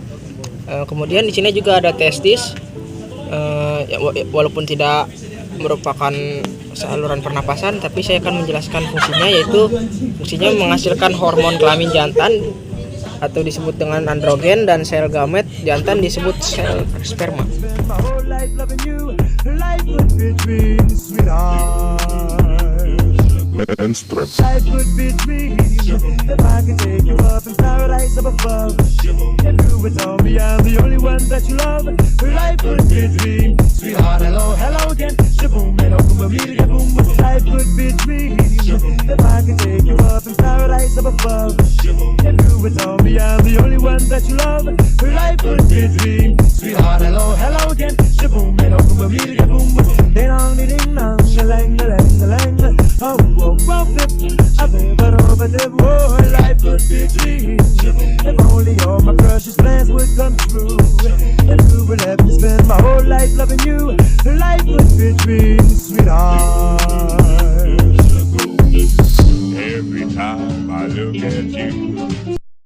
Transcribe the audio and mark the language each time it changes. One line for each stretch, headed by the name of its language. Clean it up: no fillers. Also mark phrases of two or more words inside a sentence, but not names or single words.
Indonesian: Kemudian di sini juga ada testis, walaupun tidak merupakan saluran pernapasan, tapi saya akan menjelaskan fungsinya, yaitu fungsinya menghasilkan hormon kelamin jantan atau disebut dengan androgen, dan sel gamet jantan disebut sel sperma.
English: And strength. Life would be dreams if I could take you up in paradise up above. If you would tell me I'm the only one that you love, life would be a dream. Sweetheart, hello, hello again. Shaboom, and open with me to get boom. Life would be a dream if I could take you up in paradise up above. If you would tell me I'm the only one that you love, life would be a dream. Sweetheart, hello, hello again. Shaboom, and open with me to get boom. Ding dong, ding dong, lang, lang, lang. Oh, oh, oh, I never know, but oh, life would be a dream. If only all my precious plans would come true. If you would let me spend my whole life loving you, life would be a dream, sweetheart. Every time I look at you,